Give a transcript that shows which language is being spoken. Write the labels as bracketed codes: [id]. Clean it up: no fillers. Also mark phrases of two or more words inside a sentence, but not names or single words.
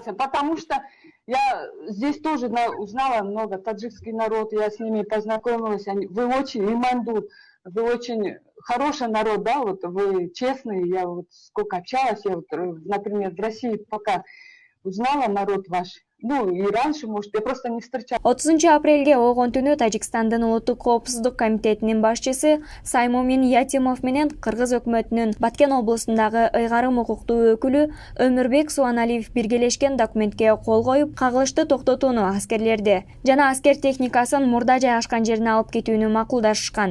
[ru] Потому что я здесь тоже узнала много, таджикский народ, я с ними познакомилась, вы очень, Имандур, вы очень хороший народ, да, вот вы честные, я вот сколько общалась, я вот, например, в России пока узнала народ ваш. Ну, и раньше, может, я просто не встречала. [ky] 30-апрелге огон түнү Тажикстандын улуттук коопсуздук комитетинин башчысы Саймомин Ятимов менен Кыргыз өкмөтүнүн Баткен облусундагы ыйгарым укуктуу өкүлү Өмүрбек Суаналиев биргелешкен документке кол коюп, кагылышты токтотууну, аскерлерди жана аскер техникасын мурда жайгашкан жерине алып кетүүнү макулдашышкан.